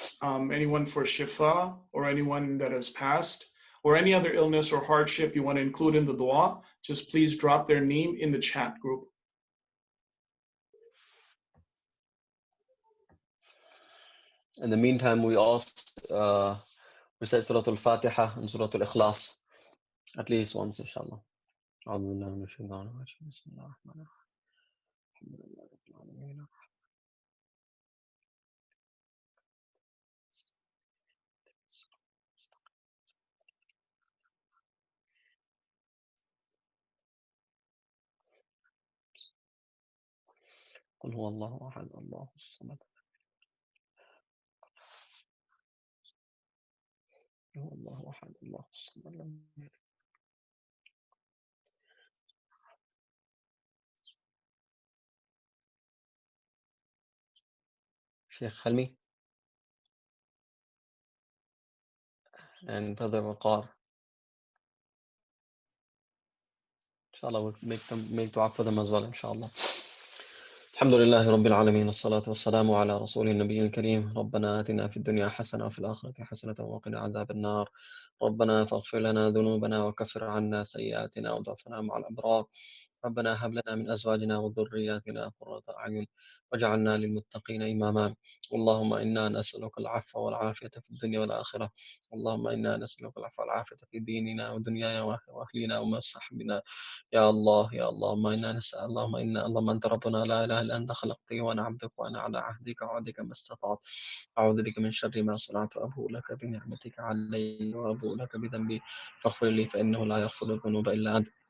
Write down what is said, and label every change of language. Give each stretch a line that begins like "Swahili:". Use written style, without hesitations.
English: Anyone for shifa or anyone that has passed or any other illness or hardship you want to include in the dua, just please drop their name in the chat group. In the meantime, we also recite Surah Al-Fatiha and Surah Al-Ikhlas at least once, inshallah.
Arabic: أعوذ بالله من الشيطان الرجيم بسم الله الرحمن الرحيم الحمد لله رب العالمين قل هو الله أحد الله الصمد هو الله أحد الله الصمد لم يلد
English: Sheikh Halmi and Brother Waqar. Inshallah, we'll make dua for them as well, inshallah.
Arabic: الحمد لله رب العالمين والصلاة والسلام على رسول النبي الكريم ربنا آتنا في الدنيا حسنة وفي الآخرة حسنة وقنا عذاب النار ربنا فاغفر لنا ذنوبنا وكفر عنا سيئاتنا وتوفنا مع الأبرار ربنا هب لنا من أزواجنا وذرياتنا قرة أعين واجعلنا للمتقين إماما اللهم إنا نسألك العفو والعافية في الدنيا والآخرة اللهم إنا نسألك العفو والعافية في ديننا ودنيانا وأهلنا ومصحبنا يا الله يا الله ما إنا نسأل اللهم أنت ربنا لا إله إلا أنت خلقتني وأنا عبدك وأنا على عهدك ووعدك ما استطعت أعوذ بك من شر ما صنعت وأبوء لك بنعمتك علي وأبوء لك بذنبي فاغفر لي فإنه لا يغفر الذنوب إلا أنت